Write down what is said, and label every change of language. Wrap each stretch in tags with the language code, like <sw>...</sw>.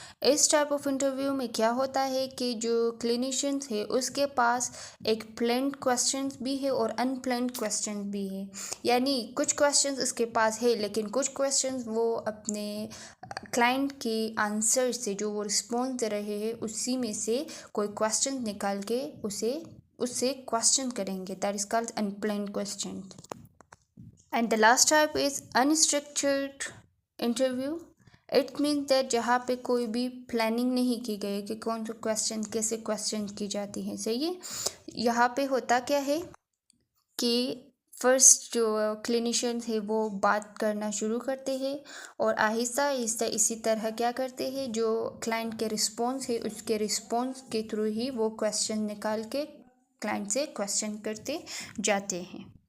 <ur>اس type of interview میں کیا ہوتا ہے کہ جو کلینیشینس ہے اس کے پاس ایک پلانڈ کویسچنز بھی ہے اور ان پلانڈ کویسچنز بھی ہے. یعنی کچھ کویسچنز اس کے پاس ہے لیکن کچھ کویسچنز وہ اپنے کلائنٹ کے آنسر سے جو وہ رسپانس دے رہے ہیں اسی میں سے کوئی کویسچن نکال کے اس سے کویسچن کریں گے.</ur> <en>That is called unplanned question. And the last type is unstructured interview. It means that</en> <ur>جہاں پہ کوئی بھی پلاننگ نہیں کی گئی کہ کون سا کویسچن کیسے کویسچن کی جاتی ہے. صحیح ہے، یہاں پہ ہوتا کیا ہے کہ فرسٹ جو کلینیشینس ہے وہ بات کرنا شروع کرتے ہیں اور آہستہ آہستہ اسی طرح کیا کرتے ہیں، جو کلائنٹ کے رسپانس ہے اس کے رسپانس کے تھرو ہی وہ کویسچن نکال کے کلائنٹ سے کویسچن کرتے جاتے ہیں.</ur>